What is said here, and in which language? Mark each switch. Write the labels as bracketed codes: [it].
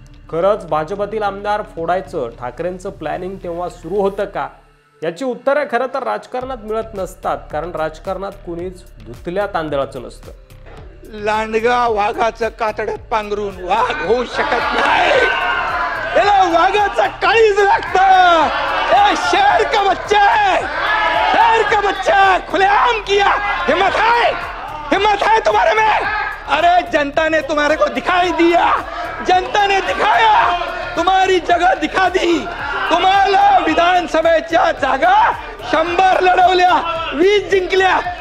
[mr] खरंच भाजपातील आमदार फोडायचं ठाकरेंचं प्लॅनिंग तेव्हा सुरू होतं का? याची उत्तरे खरं तर राजकारणात मिळत नसतात, कारण राजकारणात कुणीच धुतल्या तांदळाचं नसतं। लांडगा वाघाचं कातड्यात पांघरून वाघ होऊ शकत नाही, याला वाघाचं काळीज लागतं। [hi] शेर का बच्चा खुलेआम किया, हिम्मत है तुम्हारे में? अरे जनता ने तुम्हारे को दिखाई दिया, जनता ने दिखाया, तुम्हारी जगह दिखा दी। [mr] तुम्हाला विधानसभेच्या जागा 100 लढवल्या, 20 जिंकल्या,